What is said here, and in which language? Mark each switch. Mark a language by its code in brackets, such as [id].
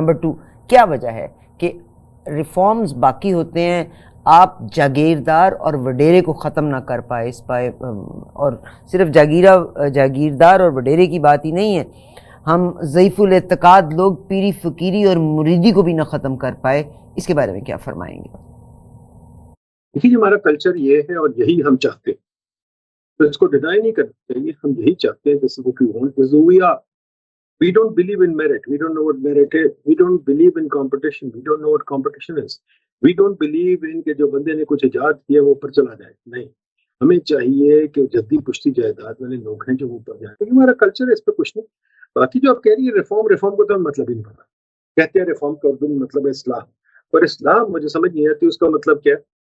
[ur] Number 2, کیا وجہ ہے کہ ریفارمز باقی ہوتے ہیں, آپ جاگیردار اور وڈیرے کو ختم نہ کر پائے اور صرف جاگیردار اور وڈیرے کی بات ہی نہیں ہے, ہم ضعیف الاعتقاد لوگ پیری فقیری اور مریدی کو بھی نہ ختم کر پائے. اس کے بارے میں کیا فرمائیں گے؟ دیکھیے ہمارا کلچر یہ ہے اور یہی ہم چاہتے ہیں, تو اس کو ڈینائی نہیں کرنا چاہیے. ہم یہی چاہتے ہیں, [en] this is what we want, this is who we are. We don't believe in merit. We don't know what merit is. We don't believe in competition. We don't know what competition is. We don't believe in [ur] کہ جو بندے نے کچھ ایجاد کیا وہ اوپر چلا جائے. نہیں, ہمیں چاہیے کہ جدید پشتی جائیداد والے لوگ ہیں جو اوپر جائیں. لیکن ہمارا کلچر ہے, اس پہ کچھ نہیں. باقی جو آپ کہہ رہی ہے ریفارم کو تو ہم مطلب ہی نہیں پتا. کہتے ہیں ریفارم کا اردو میں مطلب ہے اصلاح, پر اصلاح مجھے سمجھ نہیں آتی اس کا مطلب کیا ہے.